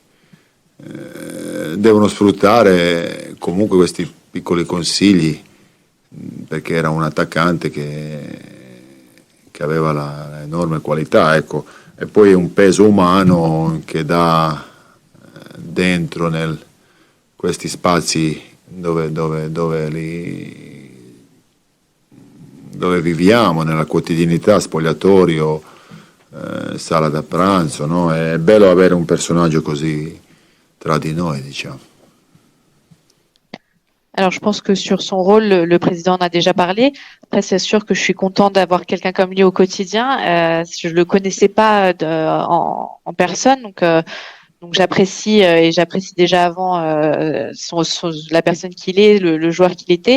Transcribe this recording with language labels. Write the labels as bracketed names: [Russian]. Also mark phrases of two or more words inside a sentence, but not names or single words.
[Italian] devono sfruttare comunque questi piccoli consigli, perché era un attaccante che aveva l'enorme qualità, ecco, e poi un peso umano che dà dentro questi spazi dove viviamo, nella quotidianità, spogliatorio, sala da pranzo, no? È bello avere un personaggio così tra di noi, diciamo. [French] Alors, je pense que sur son rôle, le président en a déjà parlé. Après, c'est sûr que je suis content d'avoir quelqu'un comme lui au quotidien. Je le connaissais pas en personne, donc j'apprécie et j'apprécie déjà avant la personne qu'il est, le joueur qu'il était.